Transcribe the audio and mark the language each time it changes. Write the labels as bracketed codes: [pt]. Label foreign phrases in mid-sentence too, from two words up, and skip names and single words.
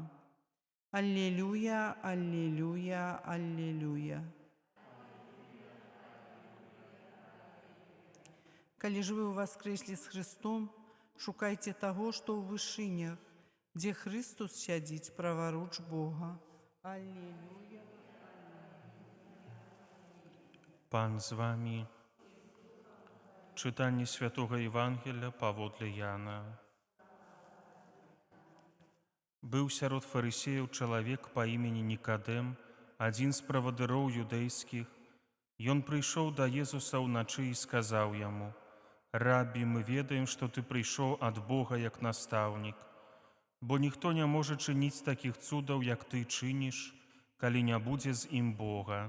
[be] Аллилуйя, аллилуйя, аллилуйя. Калі ж вы ўваскрэслі з Христом, шукайце таго, што ў вышынях, дзе Христос сядзіць праворуч Бога. Аллилуйя. [uk] Пан з вами. Читання Святого Євангелія паводле Яна. [be] Быў сярод фарысеяў чалавек па імені Нікадэм, адзін з правадыроў юдэйскіх. Ён прыйшоў да Езуса ўначы і сказаў яму: «Рабі, мы ведаем, што ты прыйшоў ад Бога як настаўнік, бо ніхто не можа чыніць такіх цудаў, як ты чыніш, калі не будзе з ім Бога».